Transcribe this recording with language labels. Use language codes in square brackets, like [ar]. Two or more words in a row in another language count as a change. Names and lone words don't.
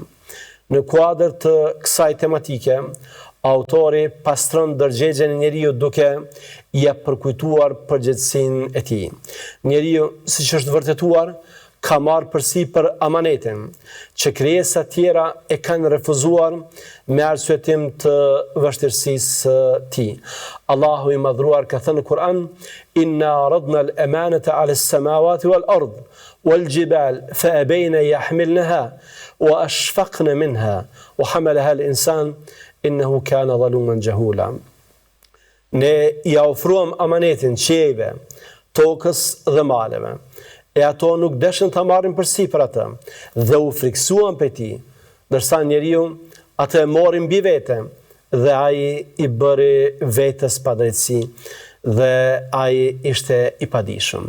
[sq] Në kuadër të kësaj tematike, autori pastron ndërgjegjen e njeriu duke ia përkujtuar përgjegjësinë e tij. Njeriu, siç është vërtetuar, ka marrë përsipër amanetin që krijesa të tjera e kanë refuzuar me arsyetim të vështirësisë së tij. Allahu i madhruar ka thënë në Kur'an: [ar] "إنا عرضنا الأمانة على السماوات والأرض والجبال فأبين يحملنها وأشفقن منها وحملها الإنسان إنه كان ظلوما جهولا." [sq] Ne ja ofruam amanetin qiejve, tokës dhe maleve, e ato nuk deshën të marrin përsipër atë dhe u friksuan për ti, ndërsa njeriu atë e mori mbi vete dhe ai i bëri vetes padrejtësi dhe ai ishte i padijshëm.